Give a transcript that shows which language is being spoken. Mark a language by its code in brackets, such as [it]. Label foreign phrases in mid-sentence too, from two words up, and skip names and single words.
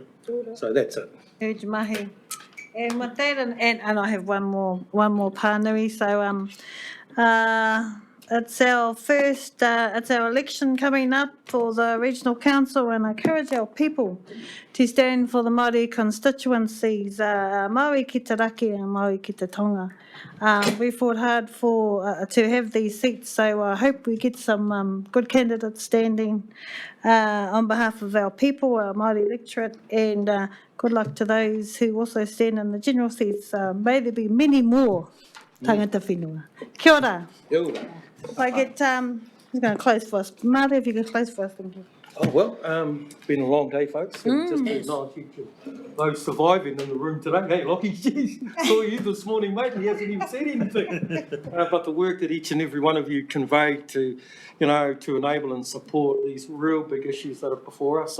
[en] So that's it. Huge mahi. And with that, and I have one more pānui, so it's our first, it's our election coming up for the regional council, and I encourage our people to stand for the Māori constituencies, Māori ki te raki and Māori ki te tonga. We fought hard for to have these seats, so I hope we get some good candidates standing on behalf of our people, our Māori electorate, and good luck to those who also stand in the general seats. May there be many more [mi] tangata whenua. Kia ora. Kia ora. [en] If I get, who's going to close for us? Māori, if you can close for us, thank you. Oh, well, it's been a long day, folks. And just to acknowledge each of those surviving in the room today. Hey, Lockie, geez, saw you this morning, mate, and he hasn't even said anything. But the work that each and every one of you conveyed to, to enable and support these real big issues that are before us.